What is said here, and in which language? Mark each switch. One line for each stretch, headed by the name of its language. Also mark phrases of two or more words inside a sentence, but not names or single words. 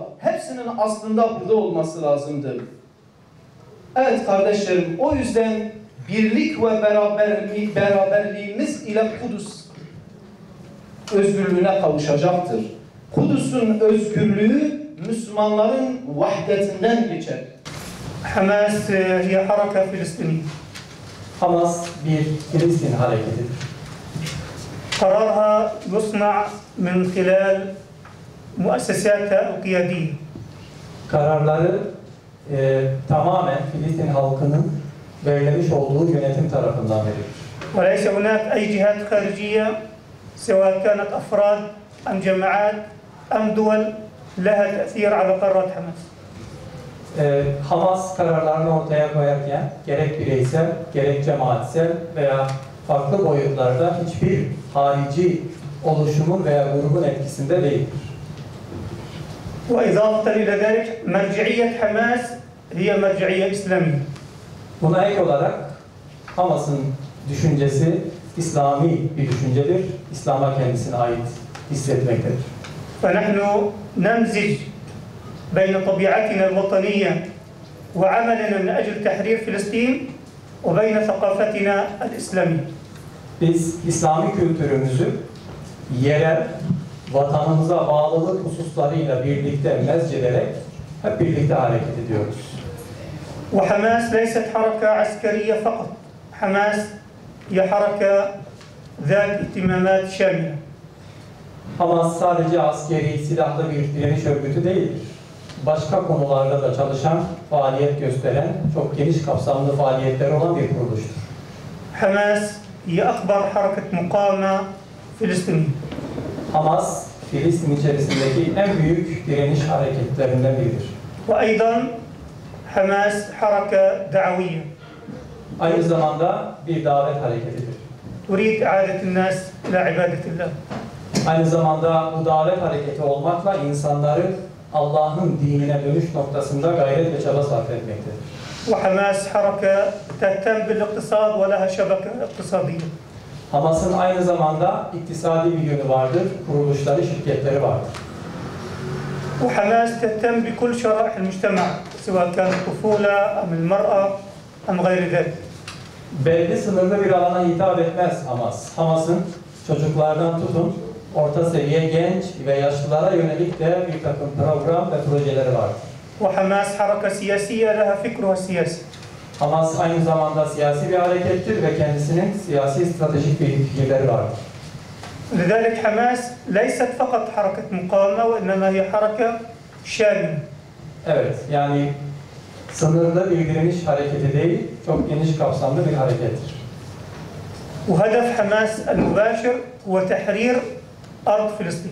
Turkish: Hepsinin aslında burada olması lazımdır. Evet kardeşlerim, o yüzden birlik ve beraberliğimiz ile Kudüs özgürlüğüne kavuşacaktır. Kudüs'ün özgürlüğü Müslümanların vahdetinden geçer.
Arabic: حماس هي حركة فلسطينية.
Turkish: Hamas bir Filistin hareketidir.
Arabic: قرارها يصنع من خلال مؤسساتها القيادية.
Turkish: Kararları tamamen Filistin halkının belirlemiş olduğu yönetim tarafından verilir.
Arabic: وليس هناك أي جهات خارجية سواء كانت أفراد أم جماعات أم دول لها تأثير على قرارات حماس.
Turkish: Hamas kararlarını ortaya koyarken gerek bireysel, gerek cemaatsel veya farklı boyutlarda hiçbir harici oluşumun veya grubun etkisinde değildir.
Arabic: وإضافة إلى ذلك مرجعية حماس هي مرجعية إسلامية.
Turkish: Buna ek olarak Hamas'ın düşüncesi İslami bir düşüncedir. İslam'a kendisine ait hissetmektedir.
Arabic: فنحن نمزج بين طبيعتنا الوطنية وعملنا من أجل تحرير فلسطين وبين ثقافتنا الإسلامية.
Turkish: Biz İslami kültürümüzü yerel, vatanımıza bağlılık hususlarıyla birlikte mezcederek hep birlikte hareket ediyoruz.
Arabic: وحماس ليست حركة عسكرية فقط. حماس هي حركة ذات اهتمامات شاملة.
Turkish: Hamas sadece askeri, silahlı bir direniş örgütü değildir. Başka konularda da çalışan, faaliyet gösteren, çok geniş kapsamlı faaliyetleri olan bir kuruluştur.
Arabic: حماس هي أكبر حركة مقاومة فلسطينية.
Turkish: Hamas, Filistin içerisindeki en büyük direniş hareketlerinden biridir.
Arabic: وأيضا حماس حركة دعوية.
Turkish: Aynı zamanda bir davet hareketidir.
Arabic: تريد إعادة الناس إلى عبادة الله.
Turkish: Aynı zamanda bu davet hareketi olmakla insanları Allah'ın dinine dönüş noktasında gayret ve çaba sarf etmektedir.
Arabic: وحماس حركة تهتم بالاقتصاد ولها شبكة اقتصادية.
Turkish: Hamas'ın aynı zamanda iktisadi bir yönü vardır, kuruluşları, şirketleri vardır.
Arabic: وحماس تهتم بكل شرائح المجتمع سواء كانت الطفولة أم المرأة أم غير ذلك.
Turkish: Belli sınırlı bir alana hitap etmez Hamas. Hamas'ın çocuklardan tutun, orta seviye genç ve yaşlılara yönelik de bir takım program ve projeleri vardır.
Arabic: وحماس حركة سياسية لها فكرها السياسي.
Turkish: Hamas aynı zamanda siyasi bir harekettir ve kendisinin siyasi stratejik bir fikirleri vardır.
Arabic: لذلك حماس ليست فقط حركة مقاومة وإنما هي حركة شاملة.
Turkish: Evet, yani sınırlı bir direniş hareketi değil, çok geniş kapsamlı bir harekettir.
Arabic: وهدف حماس المباشر هو تحرير أرض فلسطين.